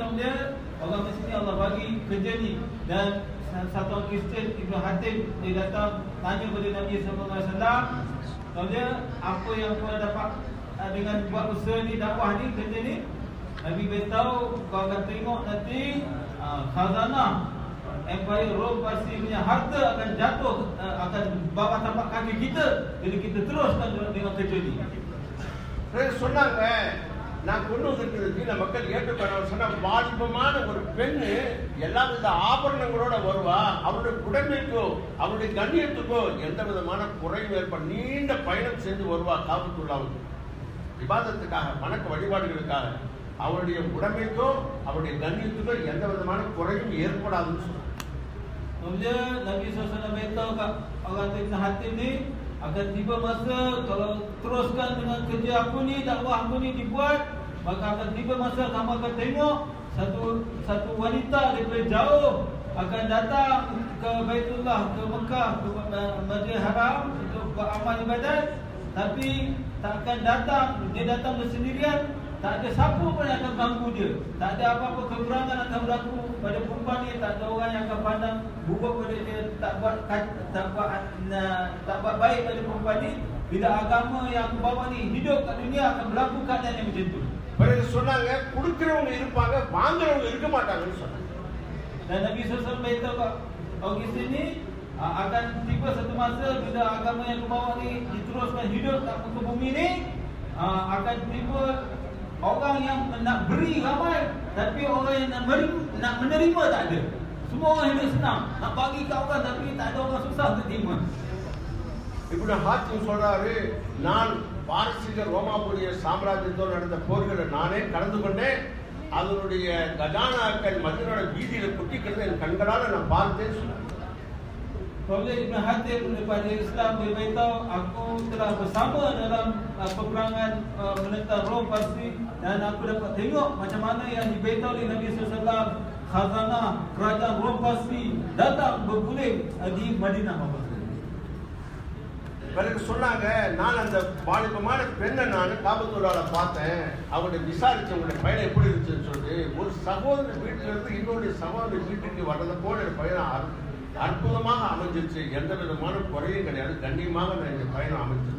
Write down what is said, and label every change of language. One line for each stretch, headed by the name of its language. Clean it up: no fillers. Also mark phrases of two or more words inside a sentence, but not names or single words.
Malay: Kemudian orang macam ni Allah bagi kerja ni. Dan satu orang Kristian, Ibnu Hatim, dia datang tanya kepada Nabi SAW, kemudian apa yang kau dapat dengan buat usaha ni, dakwah ni, kerja ni? Nabi beritahu, kau akan tengok nanti khazanah Empire Rome Parsi punya harta akan jatuh, akan bawah tapak kaki kita. Jadi kita teruskan dengan kerja ni.
Tamil: சொன்னாங்க, நான் கொண்டு வந்திருக்கிறது இந்த மக்கள் ஏற்றுக்கொள்ள சொன்ன வாலிபமான ஒரு பெண்ணு எல்லா வித ஆபரணங்களோட வருவா. அவருடைய உடமைக்கோ அவருடைய கண்ணியத்துக்கோ எந்த விதமான குறையும் ஏற்பட நீண்ட பயணம் செஞ்சு வருவா காபத்துல்லாவுக்கு விவாதத்துக்காக, வணக்க வழிபாடுகளுக்காக. அவருடைய உடமைக்கோ அவருடைய கண்ணியத்துக்கோ எந்த விதமான குறையும் ஏற்படாதுன்னு சொன்னாங்க.
Malay: Kemudian Nabi SAW beritahu kat orang Ibn Hatim ni, akan tiba masa kalau teruskan dengan kerja aku ni, dakwah aku ni dibuat, maka akan tiba masa kamu akan tengok satu wanita daripada jauh akan datang ke Baitullah, ke Mekah, ke Masjidil Haram untuk beramal ibadat, tapi tak akan datang, dia datang bersendirian. Tak ada siapa pun yang akan ganggu dia. Tak ada apa-apa kekurangan akan berlaku pada perempuan ni. Tak ada orang yang akan pandang buruk pada dia, tak buat baik pada perempuan ni. Bila agama yang aku bawa ni hidup kat dunia, akan berlaku keadaan yang macam tu.
Tamil: பிறகு சொன்னாங்க, கொடுக்கிறவங்க இருப்பாங்க, வாங்குறவங்க இருக்க மாட்டாங்கன்னு சொன்னாங்க.
Malay: Dan Nabi SAW beritahu kat orang Islam ni, akan tiba satu masa bila agama yang aku bawa ni diteruskan hidup kat muka bumi ni, akan tiba orang yang nak beri ramai, tapi orang yang nak menerima tak ada. Semua orang hidup senang, nak bagi ke orang, tapi tak ada orang susah untuk terima.
Tamil: இப்னு ஹாத்திம் சொல்றாரு, நான் பாரசீக ரோமாபுரிய சாம்ராஜ்யத்தோடு நடந்த போர்களை நானே கலந்து கொண்டேன். அதனுடைய கஜானாக்கள் மதீனாவோட வீதியில கொட்டிக்கிறது என் கண்களால் நான் பார்த்தேன்னு சொன்னாங்க.
Malay: Kemudian Ibn Hatim daripada Islam dia beritahu, aku telah bersama dalam peperangan menentang Rom Parsi, dan aku dapat tengok macam mana yang diberitahu oleh Nabi SAW, khazanah kerajaan Rom Parsi datang berguling di Madinah.
Tamil: பிறகு சொன்னாங்க, நான் அந்த வாலிபமான பெண்ணை நான் காபத்துல்லால பார்த்தேன். அவங்களுடைய விசாரிச்சு அவங்களுடைய பயணம் எப்படி இருந்துச்சுன்னு சொல்லிட்டு, ஒரு சகோதரர் வீட்டில இருந்து இன்னொரு சகோதரர் வீட்டுக்கு வர்றதை போல என் பயணம் அற்புதமாக அமைஞ்சிருச்சு. எந்த விதமான குறையும் கிடையாது, கண்ணியமாக நான் இந்த பயணம் அமைஞ்சிருச்சு.